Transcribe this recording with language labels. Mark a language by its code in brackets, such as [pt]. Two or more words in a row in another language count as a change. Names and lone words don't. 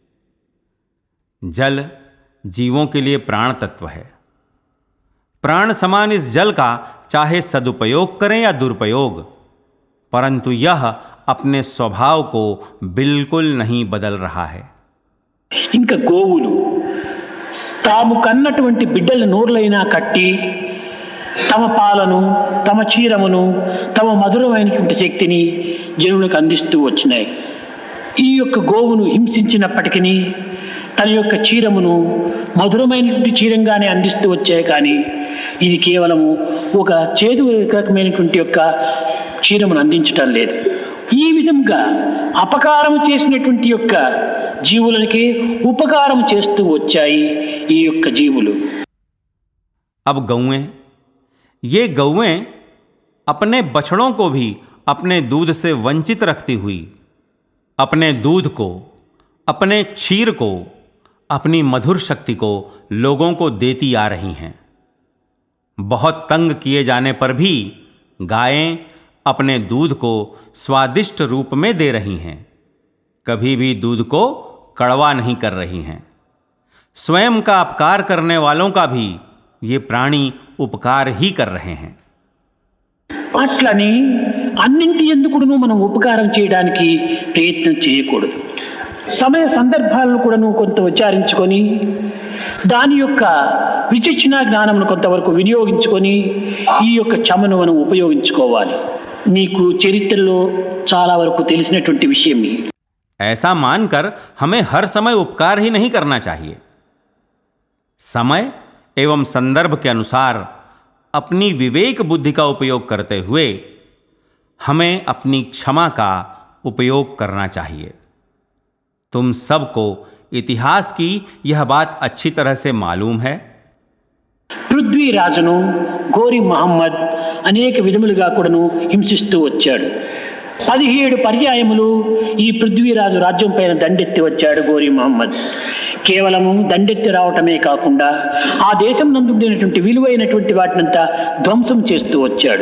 [hi] जल जीवों के लिए प्राण तत्व है। प्राण समान इस जल का चाहे सदुपयोग करें या दुरुपयोग, परंतु यह अपने स्वभाव को बिल्कुल नहीं बदल रहा है। [te] ఇంకా గోవులు తాము కన్నటువంటి బిడ్డల నోర్లైనా కట్టి తమ పాలను, తమ క్షీరమును, తమ మధురమైనటువంటి శక్తిని జనులకు అందిస్తూ వచ్చినాయి. ఈ యొక్క గోవును హింసించినప్పటికీ తన యొక్క చీరమును మధురమైనటువంటి చీరంగానే అందిస్తూ వచ్చాయి, కానీ ఇది కేవలము ఒక చేదు రకమైనటువంటి యొక్క చీరమును అందించటం లేదు. ఈ విధంగా అపకారం చేసినటువంటి యొక్క జీవులకి ఉపకారం చేస్తూ వచ్చాయి ఈ యొక్క జీవులు. [hi] अब गौएं, ये गौएं अपने बछड़ों को भी अपने दूध से वंचित रखती हुई अपने दूध को, अपने क्षीर को, अपनी मधुर शक्ति को लोगों को देती आ रही हैं. बहुत तंग किए जाने पर भी गायें अपने दूध को स्वादिष्ट रूप में दे रही हैं. कभी भी दूध को कड़वा नहीं कर रही हैं. स्वयं का अपकार करने वालों का भी ये प्राणी उपकार ही कर रहे हैं. [te] అట్లని అన్నింటి ఎందుకును మనం ఉపకారం చేయడానికి ప్రయత్నం చేయకూడదు. సమయ సందర్భాలను కూడాను కొంత విచారించుకొని దాని యొక్క విచక్షణ జ్ఞానమును కొంతవరకు వినియోగించుకొని ఈ యొక్క క్షమను మనం ఉపయోగించుకోవాలి. మీకు చరిత్రలో చాలా వరకు తెలిసినటువంటి విషయం. [hi] ऐसा मानकर हमें हर समय उपकार ही नहीं करना चाहिए. समय एवं संदर्भ के अनुसार अपनी विवेक बुद्धि का उपयोग करते हुए हमें अपनी क्षमा का उपयोग करना चाहिए. तुम सबको इतिहास की यह बात अच्छी तरह से मालूम है. [te] పృథ్వీరాజును గోరి మహమ్మద్ అనేక విధములుగా కూడాను హింసిస్తూ వచ్చాడు. 17 పర్యాయములు ఈ పృథ్వీరాజు రాజ్యం పైన దండెత్తి వచ్చాడు గోరి మహమ్మద్. కేవలము దండెత్తి రావటమే కాకుండా ఆ దేశం నందుండినటువంటి విలువైనటువంటి వాటినంతా ధ్వంసం చేస్తూ వచ్చాడు.